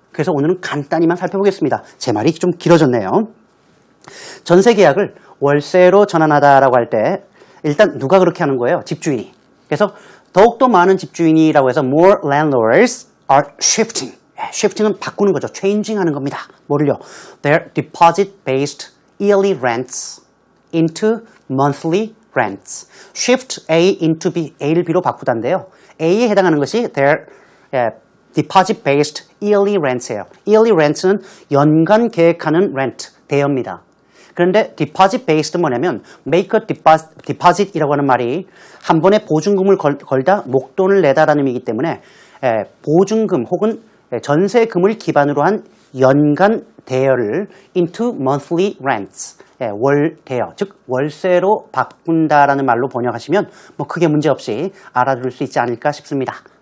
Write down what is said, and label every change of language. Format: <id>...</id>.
<ko>그래서 오늘은 간단히만 살펴보겠습니다. 제 말이 좀 길어졌네요. 전세 계약을 월세로 전환하다라고 할 때 일단 누가 그렇게 하는 거예요? 집주인이. 그래서 더욱더 많은 집주인이라고 해서</ko> <en>more landlords are shifting.</en> <ko>shifting은 바꾸는 거죠. changing 하는 겁니다. 뭐를요?</ko> <en>Their deposit-based yearly rents into monthly rents. shift A into B,</en> <ko>A를 B로 바꾸다인데요. A에 해당하는 것이</ko> <en>their deposit-based yearly rents</en> <ko>예요. yearly rents는 연간 계획하는 rent, 대여입니다. 그런데 deposit-based 뭐냐면 make a deposit이라고 하는 말이 한 번에 보증금을 걸다 목돈을 내다라는 의미이기 때문에 보증금 혹은 전세금을 기반으로 한 연간 대여를</ko> <en>into monthly rents,</en> <ko>월 대여, 즉 월세로 바꾼다라는 말로 번역하시면 뭐 크게 문제없이 알아들을 수 있지 않을까 싶습니다.</ko>